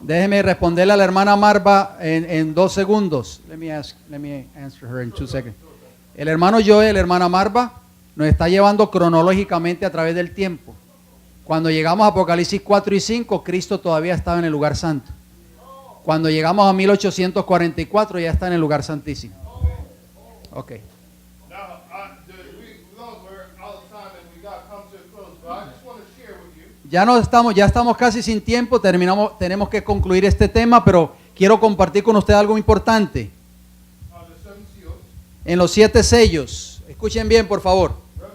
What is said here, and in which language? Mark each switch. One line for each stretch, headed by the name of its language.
Spanish: Déjeme responderle a la hermana Marva en 2 segundos.
English: Let me answer her in 2 seconds.
Spanish: El hermano Joel, la hermana Marva, nos está llevando cronológicamente a través del tiempo. Cuando llegamos a Apocalipsis 4 y 5, Cristo todavía estaba en el lugar santo. Cuando llegamos a 1844, ya está en el lugar santísimo.
English: Ok. Now, we're out of time and we got to come to a close, but I just want to share with you.
Spanish: Ya estamos casi sin tiempo, tenemos que concluir este tema, pero quiero compartir con usted algo importante.
English: The seven seals.
Spanish: En los 7 sellos, escuchen bien por favor.